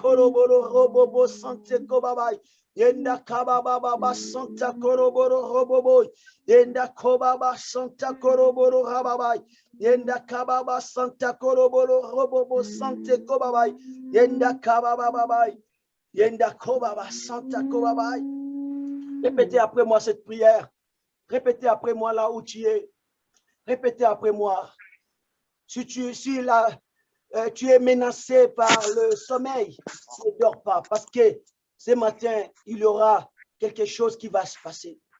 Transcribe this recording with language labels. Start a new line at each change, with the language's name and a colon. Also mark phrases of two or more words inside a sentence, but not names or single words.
French: koroboro robobo sante kobabai. Yenda kababa santa koroboro robobo. Yenda kobaba santa koroboro rababai. Yenda kababa santa koroboro robobo sante kobabai. Yenda kababa babai. Yenda kobaba santa kobabai. Répétez après moi cette prière. Répétez après moi là où tu es. Répétez après moi. Si tu es menacé par le sommeil, ne dors pas parce que ce matin, il y aura quelque chose qui va se passer.